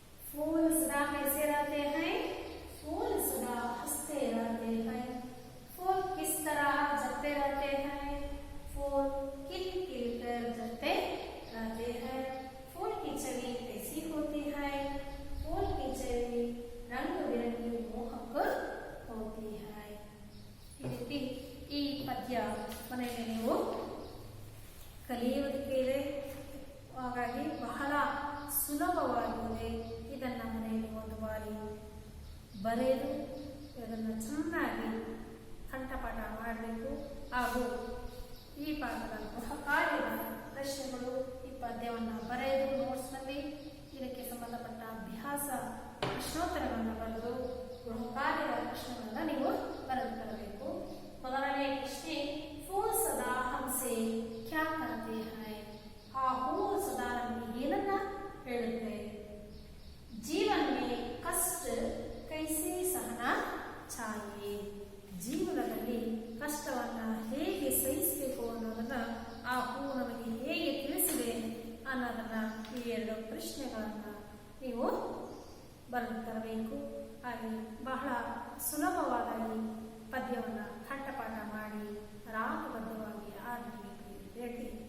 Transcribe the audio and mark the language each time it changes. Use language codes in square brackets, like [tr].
[hi] फूल सदा कैसे रहते हैं? फूल सदा हंसते रहते हैं। फूल किस तरह जगते रहते हैं? फूल खिल खिल कर जगते रहते हैं। फूल की छवि कैसी होती है? फूल की छवि रंग बिरंगी मोहक होती है। [kn] ಈ ರೀತಿ ಈ ಪದ್ಯ ಮನೆಯಲ್ಲಿ ನೀವು ಕಲಿಯುವುದಕ್ಕೆ ಇದೆ, ಹಾಗಾಗಿ ಬಹಳ ಸುಲಭವಾಗಿದೆ। ಇದನ್ನ ಮನೆಯಲ್ಲಿ ಒಂದು ಬಾರಿ ಬರೆದು ಇದನ್ನು ಚೆನ್ನಾಗಿ ಕಂಠಪಾಠ ಮಾಡಬೇಕು ಹಾಗೂ ಈ ಪಾಠದ ಗೃಹ ಕಾರ್ಯದ ಪ್ರಶ್ನೆಗಳು ಈ ಪದ್ಯವನ್ನು ಬರೆದು ನೋಟ್ಸ್ನಲ್ಲಿ ಇದಕ್ಕೆ ಸಂಬಂಧಪಟ್ಟ ಅಭ್ಯಾಸ ಪ್ರಶ್ನೋತ್ತರಗಳನ್ನು ಬರೆದು ಗೃಹ ಕಾರ್ಯದ ಪ್ರಶ್ನೆಗಳನ್ನ ನೀವು ಬರೆದು ತರಬೇಕು। ಮೊದಲನೇ ಪ್ರಶ್ನೆ, [hi] फूल सदा हमसे क्या करते हैं? [kn] ಆ ಹೂವು ಸದಾ ನಮಗೆ ಏನನ್ನ ಹೇಳುತ್ತೆ? [hi] जीवन में कष्ट कैसे सहना चाहिए? [kn] ಜೀವನದಲ್ಲಿ ಕಷ್ಟವನ್ನ ಹೇಗೆ ಸಹಿಸಬೇಕು ಅನ್ನೋದನ್ನ ಆ ಹೂವು ನಮಗೆ ಹೇಗೆ ತಿಳಿಸಿದೆ ಅನ್ನೋದನ್ನ ಈ ಎರಡು ಪ್ರಶ್ನೆಗಳನ್ನ ನೀವು ಬರೆದು ತರಬೇಕು। ಹಾಗೆ ಬಹಳ ಸುಲಭವಾದ ಈ ಪದ್ಯವನ್ನು ಕಂಠಪಾಠ ಮಾಡಿ ರಾಗಬದ್ಧವಾಗಿ ಹಾಡಲಿಕ್ಕೆ ರೆಡಿ